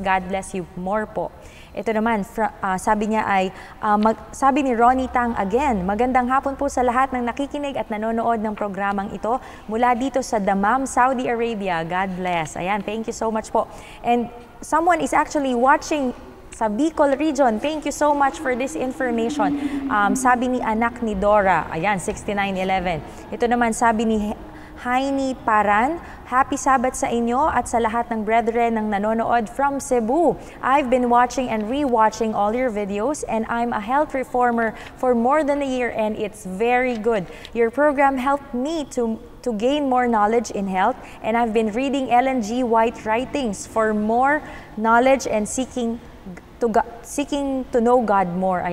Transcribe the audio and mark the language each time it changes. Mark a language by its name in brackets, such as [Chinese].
[English] God bless you more [Filipino] po. Ito naman, sabi niya ay, sabi ni Ronnie Tang again, magandang hapon po sa lahat ng nakikinig at nanonood ng programang ito mula dito sa Dammam, Saudi Arabia. [English] God bless. [Filipino] Ayan, [English] thank you so much po. And someone is actually watching sa Bicol region. Thank you so much for this information. [Filipino] Sabi ni anak ni Dora, ayan, 6911. Ito naman, sabi ni Heini Paran, [English] happy Sabbath [Filipino] sa inyo at sa lahat ng brethren ng nanonood from Cebu. [English] I've been watching and re-watching all your videos and I'm a health reformer for more than a year and it's very good. Your program helped me to gain more knowledge in health and I've been reading Ellen G. White writings for more knowledge and seeking to know God more.